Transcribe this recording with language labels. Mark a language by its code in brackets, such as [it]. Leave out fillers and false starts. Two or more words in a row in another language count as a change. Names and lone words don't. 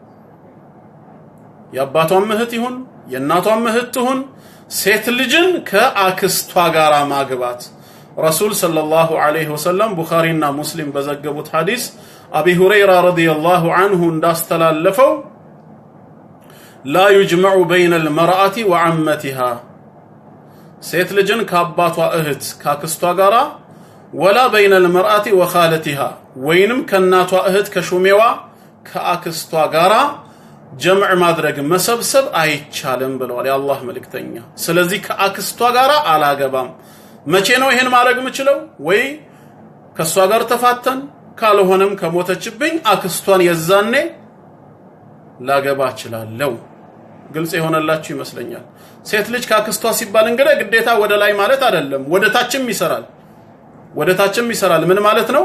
[am] የአባቷም እህት ይሁን የእናቷም እህት ትሁን ሴት ልጅን ከአክስቷ ጋራ ማግባት ረሱል [ar] صلى الله عليه وسلم [am] ቡኻሪና ሙስሊም በዘገቡት ሐዲስ አቢ ሁረይራ [ar] رضي الله عنه [am] እንዳስተላለፈው [ar] لا يجمع بين المرأة وعمتها [am] ሴት ልጅን ከአባቷ እህት ካክስቷ ጋራ [ar] ولا بين المرأة وخالتها [am] ወይንም ከናቷ እህት ከሹሜዋ ከአክስቷ ጋራ ጀምዕ ማድረግ መሰብሰብ አይቻልም ብለዋል የአላህ መልእክተኛ። ስለዚህ ከአክስቷ ጋራ አላገባም። መቼ ነው ይሄን ማድረግ የምችለው? ወይ ከሷ ጋር ተፋተን ካልሆነም ከሞተችብኝ አክስቷን የዛኔ ላገባ እችላለሁ። ግልጽ የሆነላችሁ ይመስለኛል። ሴት ልጅ ካክስቷ ሲባል እንግዲህ ግዴታ ወደ ላይ ማለት አይደለም፣ ወደ ታችም ይሰራል። ምን ማለት ነው?